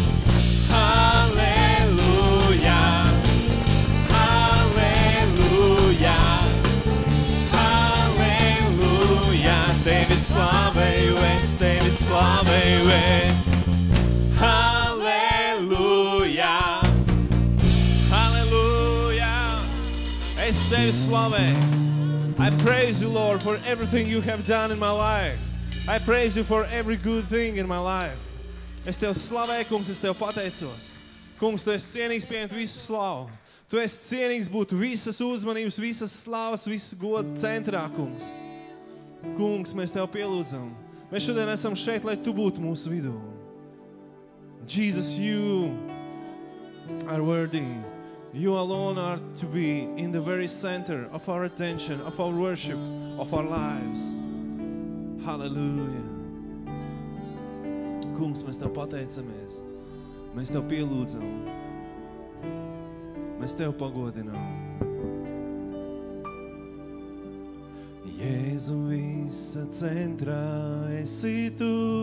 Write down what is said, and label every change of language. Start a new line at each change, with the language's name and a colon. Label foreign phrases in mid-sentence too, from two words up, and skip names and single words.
Latvian: Halleluja, halleluja, tevi slavēju es, tevi slavēju es. Halleluja, halleluja, es tevi slavēju.
English: I praise you, Lord, for everything you have done in my life. I praise you for every good thing in my life.
Latvian: Es tev slavēju, kungs, es tev pateicos. Kungs, tu esi cienīgs pieņemt visu slavu. Tu esi cienīgs būt visas uzmanības, visas slavas, visas goda centrā, kungs. Kungs, mēs tev pielūdzam. Mēs šodien esam šeit, lai tu būtu mūsu vidū.
English: Jesus, you are worthy. You alone are to be in the very center of our attention, of our worship, of our lives. Hallelujah.
Latvian: Kungs, mēs tev pateicamies. Mēs tev pielūdzam. Mēs tev pagodinām. Jēzu, visa centrā esi tu.